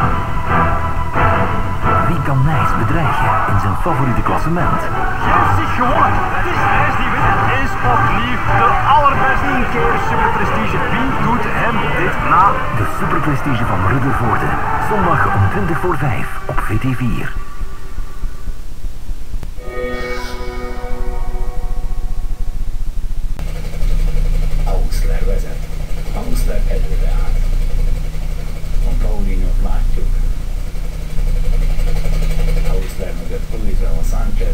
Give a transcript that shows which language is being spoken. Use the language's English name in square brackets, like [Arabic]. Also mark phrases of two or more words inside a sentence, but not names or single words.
[Dutch] Wie kan Nijs bedreigen in zijn favoriete klassement? Geef zich gewonnen. Het is Nijs die wint. Is opnieuw de allerbeste. 10 keer Superprestige. Wie doet hem dit na? De Superprestige van Ruddervoorde. Zondag om 5:20 op VT4. [Hungarian] Auszler vezet. Auszler előre állt. A Paulinót látjuk. Auszler mögött Pulitano Sánchez.